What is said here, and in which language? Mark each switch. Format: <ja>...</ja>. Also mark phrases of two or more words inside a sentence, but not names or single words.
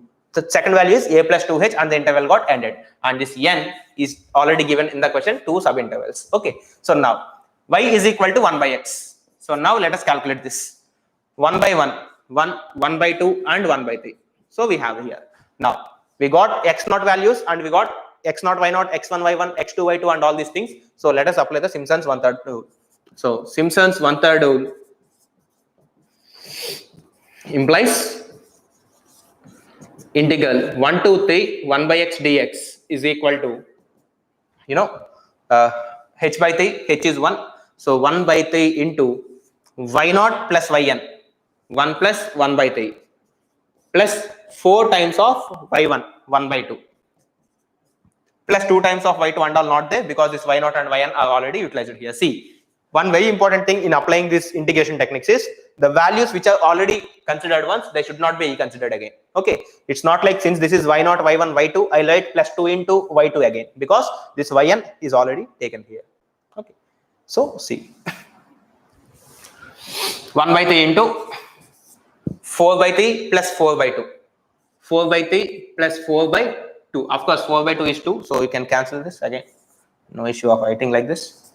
<en>The second value is a plus 2h, and the interval got ended. And this n is already given in the question, two subintervals. Okay. So now y is equal to 1 by x. So now let us calculate this. 1 by 1, 1 by 2, and 1 by 3. So we have here. Now we got x0 values and we got x0, y0, x1, y1, x2, y2, and all these things. So let us apply the Simpson's 1/3 rule. So Simpson's 1/3 rule implies integral 1 to 3 1 by x dx is equal to, you know, h by 3, h is 1. So 1 by 3 into y0 plus yn. 1 plus 1 by 3 plus 4 times of y1 1 by 2 plus 2 times of y2 and all not there because this y0 and yn are already utilized here. See, one very important thing in applying this integration techniques is the values which are already considered once, they should not be considered again. Okay, it's not like since this is y0, y1, y2, I write plus 2 into y2 again because this yn is already taken here. Okay, so see 1 by 3 into 4 by 3 plus 4 by 2, 4 by 3 plus 4 by 2. Of course 4 by 2 is 2, so you can cancel this again, no issue of writing like this.</en>